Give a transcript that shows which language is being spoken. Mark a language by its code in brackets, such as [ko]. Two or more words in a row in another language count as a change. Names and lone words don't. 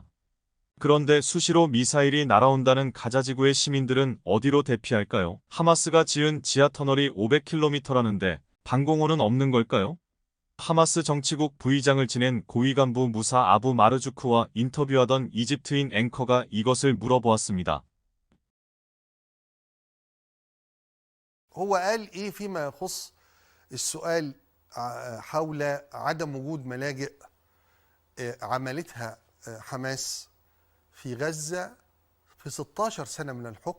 [ko] 그런데 수시로 미사일이 날아온다는 가자 지구의 시민들은 어디로 대피할까요? 하마스가 지은 지하터널이 500km라는데 방공호는 없는 걸까요? 하마스 정치국 부의장을 지낸 고위 간부 무사 아부 마르주크와 인터뷰하던 이집트인 앵커가 이것을 물어보았습니다. [ar] هو قال إيه فيما يخص السؤال حول عدم وجود ملاجئ عملتها حماس في غزة في 16 سنة من الحكم.